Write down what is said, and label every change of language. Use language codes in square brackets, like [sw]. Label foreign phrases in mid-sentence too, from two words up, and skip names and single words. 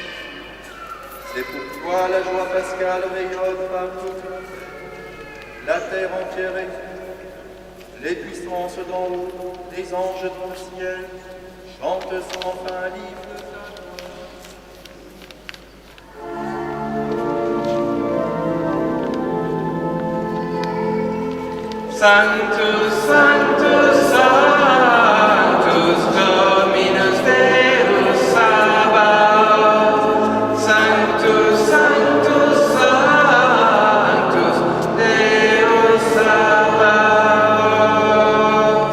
[fr] C'est pourquoi la joie pascale rayonne par toute la terre entière exulte, les puissances d'en haut, les anges dans le ciel, chantent sans fin l'hymne de ta gloire. [la] Sanctus, Sanctus, Sanctus, Dominus Deus Sabaoth. Sanctus, Sanctus, Sanctus, Deus Sabaoth.